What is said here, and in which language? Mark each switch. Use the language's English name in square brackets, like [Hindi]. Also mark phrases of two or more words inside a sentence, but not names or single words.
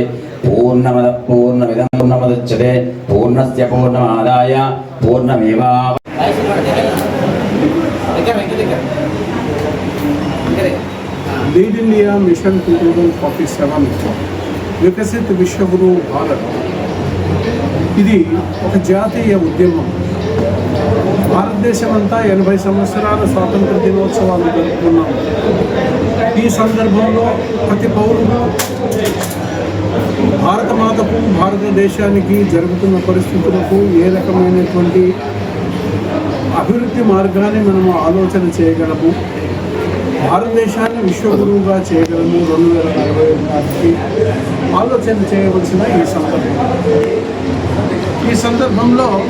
[Sanskrit] पूर्णमदः पूर्णमिदं पूर्णमुदच्यते पूर्णस्य पूर्णमादाय पूर्णमेवावशिष्यते. [Telugu] लीड इंडिया मिशन 2047 विकसित विश्वगुरु भारत ఇది ఒక జాతీయ ఉద్యమం. భారతదేశమంతా 80 సంవత్సరాల స్వాతంత్ర దినోత్సవాలు జరుపుకున్నాం. ఈ సందర్భంలో ప్రతి పౌరుడు భారతమాతకు, భారతదేశానికి జరుగుతున్న పరిస్థితులకు ఏ రకమైనటువంటి అభివృద్ధి మార్గాన్ని మనము ఆలోచన చేయగలము, భారతదేశాన్ని విశ్వగురువుగా చేయగలము 2040 నాటికి ఆలోచన చేయవలసిన ఈ సందర్భంలో